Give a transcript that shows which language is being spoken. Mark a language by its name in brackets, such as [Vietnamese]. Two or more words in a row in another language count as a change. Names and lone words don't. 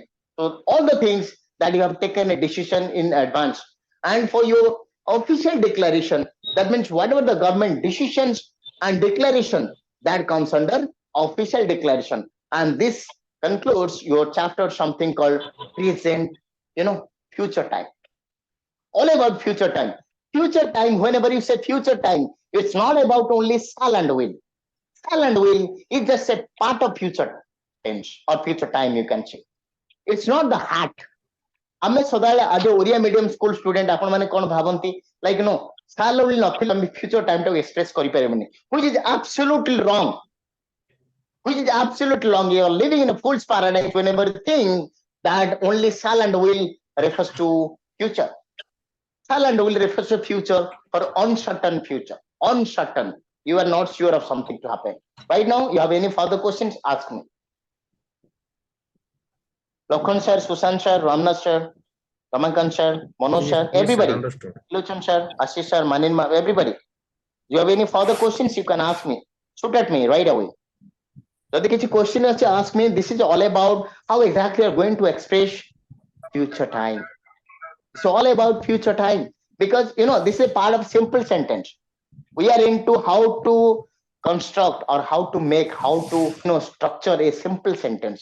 [English] So all the things that you have taken a decision in advance, and for your official declaration, that means whatever the government decisions and declaration that comes under official declaration, and this concludes your chapter something called present, future time. All about future time. Future time, whenever you say future time, it's not about only shall and will. Shall and will is just a part of future tense or future time, you can say. It's not the heart. [Odia] ଆମେ ସଦାବେଳେ ଆଜ ଓଡିଆ [English] medium school student [Odia] ଆପଣ ମାନେ କଣ ଭାବନ୍ତି [English] like no shall will [Odia] ନଥିଲେ ଆମେ [English] future time [Odia] ଟାକୁ ଏକ୍ସପ୍ରେସ କରିପାରିବୁନି, [English] which is absolutely wrong. Which is absolutely wrong. You are living in a fool's paradise whenever you think that only shall and will refers to future. Shall and will refers to future for uncertain future. Uncertain. You are not sure of something to happen. Right now, you have any further questions? Ask me. Lokhan sir, Susan sir, Ramnath sir, Ramakant sir, Manoj Yes, sir, yes, sir. everybody. Understood. Luchan sir, Ashish sir, Maninma, everybody. You have any further questions? You can ask me. Shoot at me right away. [Odia] ଯଦି କିଛି question ଅଛି, [English] ask me. This is all about how exactly you are going to express future time. It's all about future time because this is a part of simple sentence. We are into how to construct or how to make, how to structure a simple sentence.